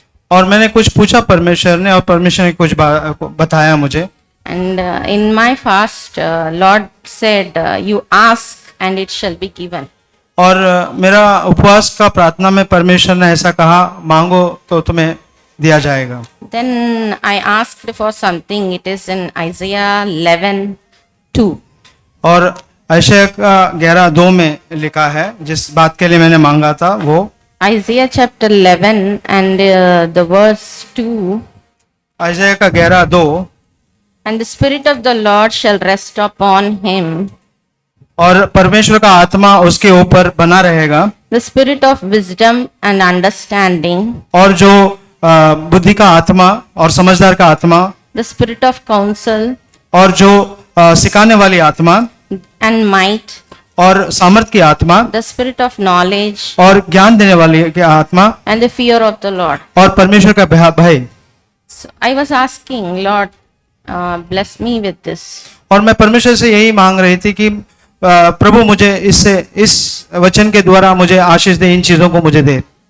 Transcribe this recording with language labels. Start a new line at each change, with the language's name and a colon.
Hindi: और मैंने कुछ पूछा परमेश्वर ने, और परमेश्वर ने कुछ बताया मुझे।
English: and in my fast, Lord said, you ask and it shall be given.
Hindi: और मेरा उपवास का प्रार्थना में परमेश्वर ने ऐसा कहा, मांगो तो तुम्हें दिया जाएगा।
English: Then I asked for something. It is in Isaiah 11:2.
Hindi: और यशायाह का 11:2 में लिखा है, जिस बात के लिए मैंने मांगा था वो
English: Isaiah chapter 11 and the verse 2.
Hindi: यशायाह का 11:2।
English: And the Spirit of the Lord shall rest upon him,
Hindi: और परमेश्वर का आत्मा उसके ऊपर बना रहेगा,
English: the Spirit of wisdom and understanding,
Hindi: और जो बुद्धि का आत्मा और समझदार का आत्मा,
English: the Spirit of counsel
Hindi: और जो सिखाने वाली आत्मा
English: and might,
Hindi: और सामर्थ की आत्मा,
English: the Spirit of knowledge
Hindi: और ज्ञान देने वाली की आत्मा,
English: and the fear of the Lord.
Hindi: और परमेश्वर का भय।
English: So I was asking, Lord, bless me with this.
Hindi: और मैं परमेश्वर से यही मांग रही थी कि प्रभु मुझे इस वचन के द्वारा मुझे आशीष दे, इन चीजों को मुझे दे।